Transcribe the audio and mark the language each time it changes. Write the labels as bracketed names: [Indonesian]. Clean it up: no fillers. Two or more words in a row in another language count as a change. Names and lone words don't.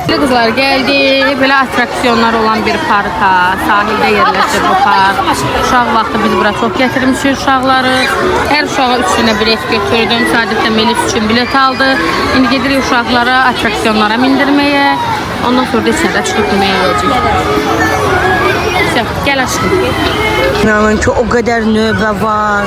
[Turkish] kızlar geldi. Böyle atraksiyonlar olan bir parka. Sahilde yerleşir bu park. [Azerbaijani] Uşaq vaxtı biz bura çok getirmişik uşaqları. Her uşağa 3 günə bilet götürdüm. Sadəcə Melis üçün bilet aldı. İndi gedirik uşaqlara atraksiyonlara mindirməyə. Ondan sonra da içəridə çıxıb yeməyə yiyəcək. Gəl aşkım. İnanın ki [Turkish] o kadar [Azerbaijani] növbə var.